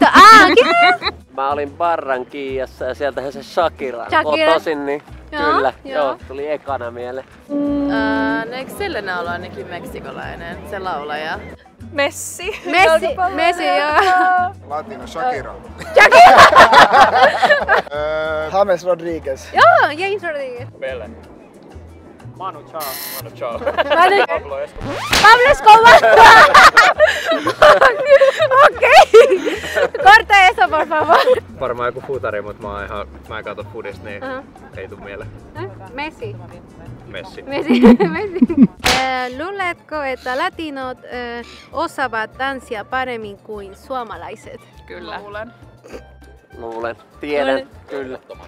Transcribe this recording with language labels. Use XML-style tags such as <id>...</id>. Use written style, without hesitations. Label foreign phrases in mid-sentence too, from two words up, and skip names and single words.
<fi>Mä olin Barranquillassa ja sieltähän se Shakira kotoisin, niin kyllä, joo, tuli ekana mieleen. Eikö Selena ole ainakin meksikolainen, se laulaja? Messi, joo. Latino, Shakira. James Rodriguez. Joo, James Rodriguez. Pele. Manu Chao. Pablo Escobar. Pablo Escobar. Okei.</fi> <es>por favor.</es> <fi>Varmaan joku futari, mutta mä en katso fudista, niin ei tuu mieleen. Messi. Messi. Luuletko, että latinot osaavat tanssia paremmin kuin suomalaiset? Kyllä. Luulen. Tiedän. Kyllä.</fi>